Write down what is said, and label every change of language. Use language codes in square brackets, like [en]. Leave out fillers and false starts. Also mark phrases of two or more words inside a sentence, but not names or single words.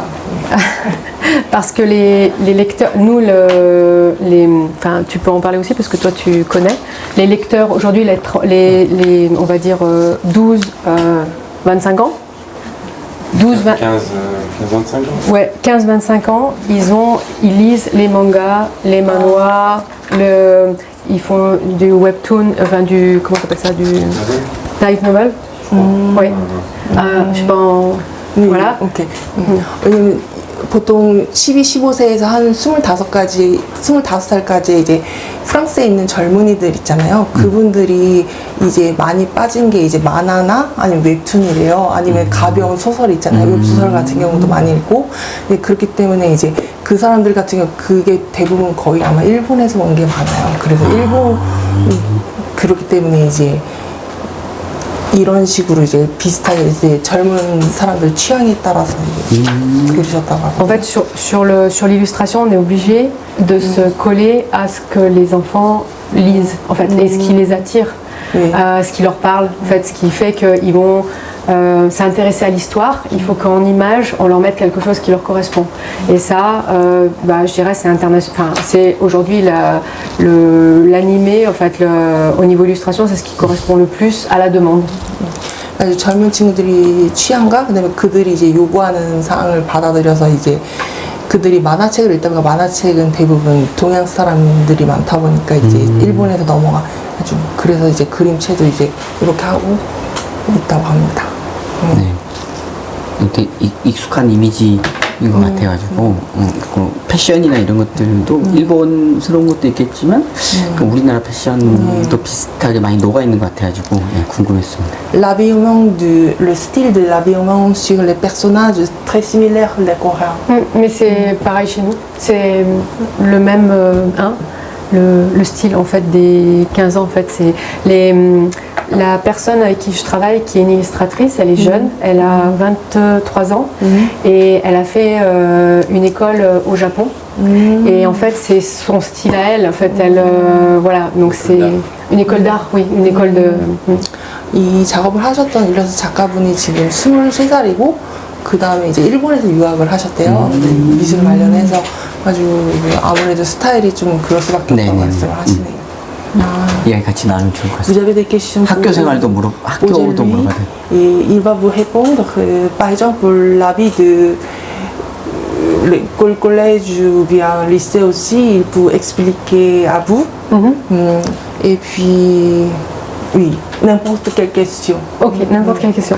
[fr] Parce que les lecteurs, nous, enfin, tu peux en parler aussi parce que toi tu connais, les lecteurs aujourd'hui, on va dire 12, 25 ans, 15-25 ans. Ouais, 15-25 ans, ils lisent les mangas, les manhwas, ils font du webtoon, enfin comment on appelle ça, du [en] light novel. [fr] Oui. Je sais pas. Voilà. Ok. [ko] 보통 12, 15세에서 한 25살까지 이제 프랑스에 있는 젊은이들 있잖아요. 그분들이 이제 많이 빠진 게 이제 만화나 아니면 웹툰이래요. 아니면 가벼운 소설 있잖아요. 웹소설 같은 경우도 많이 읽고. 그렇기 때문에 이제 그 사람들 같은 경우 그게 대부분 거의 아마 일본에서 온 게 많아요. 그래서 일본 그렇기 때문에 이제 이런 식으로 이제 비슷하게 이제 젊은 사람들 취향에 따라서 그리셨다고 합니다. [fr] En fait, sur l'illustration, on est obligé de se coller à ce que les enfants lisent, en fait, et ce qui les attire, ce qui leur parle, en fait, ce qui fait qu'ils vont s'intéresser à l'histoire. Il faut qu'en image, on leur mette quelque chose qui leur correspond. Et ça, je dirais, c'est international. Enfin, c'est aujourd'hui l'animé, en fait, au niveau illustration, c'est ce qui correspond le plus à la demande. [ko] 젊은 친구들이 취향과 그다음에 그들이 이제 요구하는 사항을 받아들여서 이제 그들이 만화책을 읽다 보니까 만화책은 대부분 동양 사람들이 많다 보니까 이제 일본에서 넘어가가지고 그래서 이제 그림체도 이제 이렇게 하고 있다고 합니다. 네. 되게 익숙한 이미지인 것 같아가지고 그 패션이나 이런 것들도 일본스러운 것도 있겠지만 그 우리나라 패션도 비슷하게 많이 녹아 있는 것 같아가지고 궁금했습니다. [fr] L'habillement le style de l'habillement sur les personnages est très similaire les Coréens. Mais c'est pareil chez nous. C'est le même le style en fait des 15 ans en fait c'est la personne avec qui je travaille qui est une illustratrice, elle est jeune, elle a 23 ans et elle a fait une école au Japon et en fait c'est son style à elle en fait voilà donc c'est une école d'art oui une école de [ko] 이 작업을 하셨던 일러스트 작가분이 지금 23살이고 그 다음에 이제 일본에서 유학을 하셨대요. 미술 관련해서 가지고 아무래도 스타일이 좀 그럴 수밖에 없다고 말씀을 하시네요. 이야기 같이 나누면 좋을 것 [fr] Vous [ko] 같습니다. [fr] avez des questions [ko] 학교 생활도 학교도 물어봐야 돼요. [fr] Et il va vous répondre, par exemple, pour la vie de l'école, collège ou bien lycée aussi, il peut expliquer à vous. Et puis, Oui, n'importe quelle question. Ok, n'importe quelle question.